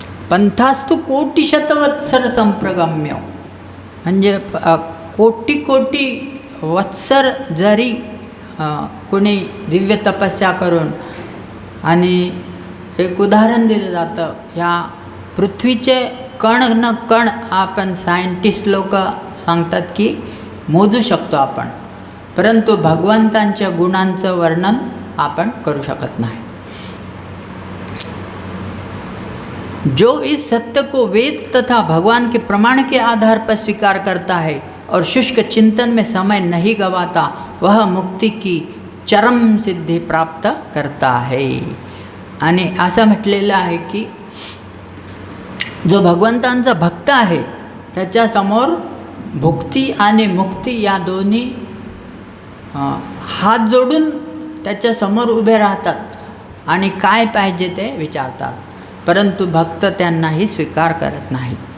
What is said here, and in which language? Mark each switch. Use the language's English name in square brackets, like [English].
[Sanskrit] पंथास्तु कोटिशतवत्सर संप्रगम्य. [Marathi] म्हणजे कोटी वत्सर जरी कोणी दिव्य तपस्या करून आणि एक उदाहरण दिलं जातं. ह्या पृथ्वीचे कण न कण आपण सायंटिस्ट लोक सांगतात की मोजू शकतो आपण, परंतु भगवंतांच्या गुणांचं वर्णन आपण करू शकत नाही. [Hindi] जो इस सत्य को वेद तथा भगवान के प्रमाण के आधार पर स्वीकार करता है और शुष्क चिंतन में समय नहीं गवाता वह मुक्ति की चरम सिद्धि प्राप्त करता है. [Marathi] आणि असं म्हटलेलं आहे की जो भगवंतांचा भक्त आहे त्याच्यासमोर भुक्ती आणि मुक्ती या दोन्ही हात जोडून त्याच्यासमोर उभे राहतात आणि काय पाहिजे ते विचारतात, परंतु भक्त त्यांनाही स्वीकार करत नाही.